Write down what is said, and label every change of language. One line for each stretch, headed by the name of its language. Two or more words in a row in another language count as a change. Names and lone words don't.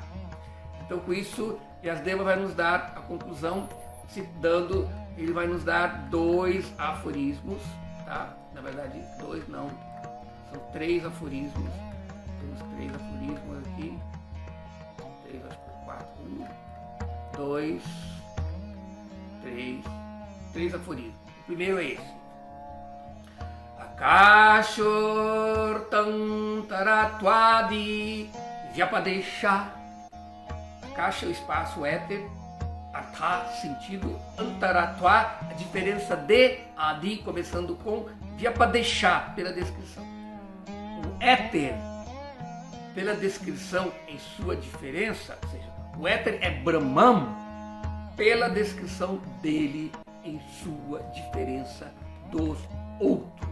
Portuguese: Então com isso, Vyasadeva vai nos dar a conclusão, ele vai nos dar 2 aforismos, tá? Na verdade 2 não, São 3 aforismos. Temos 3 aforismos aqui. 3, acho que 4. 1, 2, 3. 3 aforismos. O primeiro é esse.
Sanskrit: Akashur tantaratwadi vyapadesha.
Portuguese: Akasha é o espaço, éter. Atha, sentido. Antaratwa, a diferença de adi, começando com vyapadesha, pela descrição. O éter, pela descrição em sua diferença, ou seja, o éter é Brahman, pela descrição dele em sua diferença dos outros.